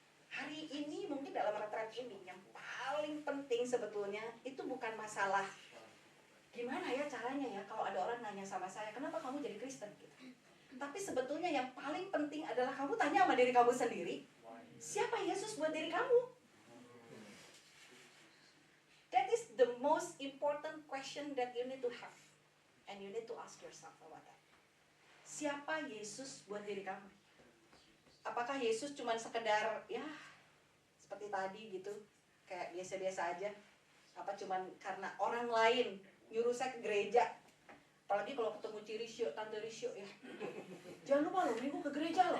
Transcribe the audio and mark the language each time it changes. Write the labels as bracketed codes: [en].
[id] Hari ini mungkin dalam retret ini yang paling penting sebetulnya itu bukan masalah gimana ya caranya ya kalau ada orang nanya sama saya, kenapa kamu jadi Kristen gitu. Tapi sebetulnya yang paling penting adalah kamu tanya sama diri kamu sendiri, siapa Yesus buat diri kamu? [en] That is the most important question that you need to have. And you need to ask yourself about that. [id] Siapa Yesus buat diri kamu? Apakah Yesus cuma sekedar, ya, seperti tadi gitu, kayak biasa-biasa aja? Apa cuman karena orang lain nyuruh saya ke gereja? Apalagi kalau ketemu Cirisyo, Tante Risyo ya, jangan lupa loh, minggu ke gereja loh.